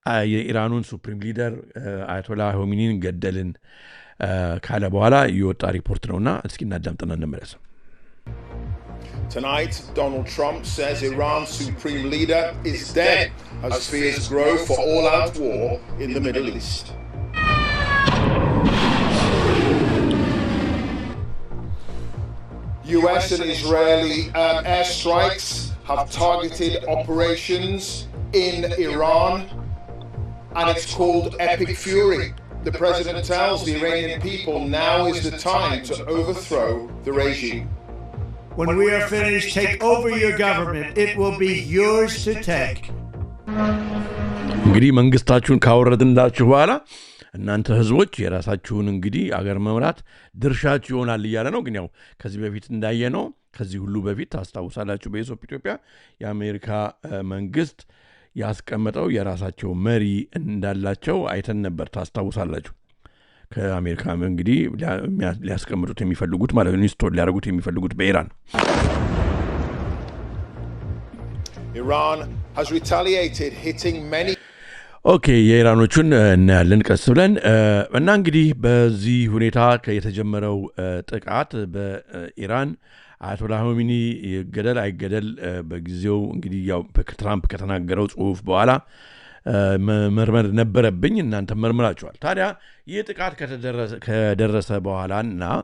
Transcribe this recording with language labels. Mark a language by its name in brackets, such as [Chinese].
[Amharic] የኢራኑን ሱፕሪም ሊደር አያቶላ ሆሚኒን ገደልን ካለ በኋላ የወጣ ሪፖርት ነውና እስኪ እናዳምጥና እንመለስ። [English] Tonight, Donald Trump says Iran's supreme leader is dead as fears grow for all-out war in the Middle East. US and Israeli airstrikes have targeted operations in Iran, and it's called Epic Fury. The president tells the Iranian people now is the time to overthrow the regime. when we are finished, take over your government. It will be yours to take. [Amharic] እንግዲህ መንግስታችሁን ካወረድንላችሁ በኋላ እናንተ ህዝቦች የራሳችሁን እንግዲህ አገር መምራት ድርሻችሁ ይሆናል እያለ ነው። ግን ያው ከዚህ በፊት እንዳየነው ከዚህ ሁሉ በፊት ታስታውሳላችሁ በኢትዮጵያ የአሜሪካ መንግስት ያስቀመጠው የራሳቸው መሪ እንዳላቸው አይተን ነበር። ታስታውሳላችሁ ከአሜሪካ እንግዲህ ሊያስቀምጡት የሚፈልጉት ማለት ነው ኢንስቶል ሊያደርጉት የሚፈልጉት በኢራን [English] Iran has retaliated, hitting many. [Amharic] ኦኬ የኢራኖቹን እናያለን ቀስ ብለን እና እንግዲህ በዚህ ሁኔታ የተጀመረው ጥቃት በኢራን አያቶላ ሆሚኒ ይገደል አይገደል በጊዜው እንግዲህ ያው ትራምፕ ከተናገረው ጽሁፍ በኋላ መርመር ነበረብኝ። እናንተ መርምራችኋል። ታዲያ ይህ ጥቃት ከደረሰ በኋላና